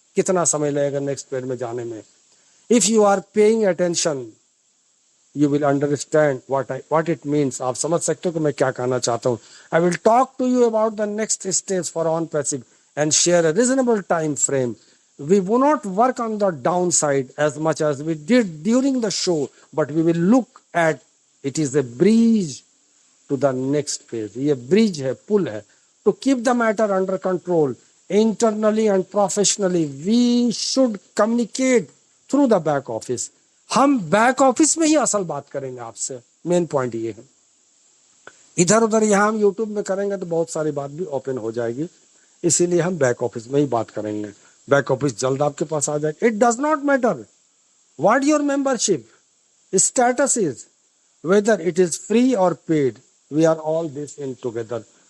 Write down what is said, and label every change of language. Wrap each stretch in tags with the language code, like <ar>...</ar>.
<hi>कितना समय लगेगा next phase में जाने में.</hi> <en>If you are paying attention, you will understand what it means.</en> <hi>आप समझ सकते हो कि मैं क्या कहना चाहता हूँ.</hi> <en>I will talk to you about the next stage for on passive and share a reasonable time frame. We will not work on the downside as much as we did during the show, but we will look at it is a bridge to the next phase.</en> <hi>ये bridge है, पुल है.</hi> <en>To keep the matter under control, internally and professionally, we should communicate through the back office.</en> <hi>हम back office में ही असल बात करेंगे आपसे. Main point ये है. इधर उधर यहाँ हम यूट्यूब में करेंगे तो बहुत सारी बात भी ओपन हो जाएगी, इसीलिए हम बैक ऑफिस में ही बात करेंगे. बैक ऑफिस जल्द आपके पास आ जाएगा.</hi> <en>It does not matter what your membership status is, whether it is free और paid, we are all this in together.</en>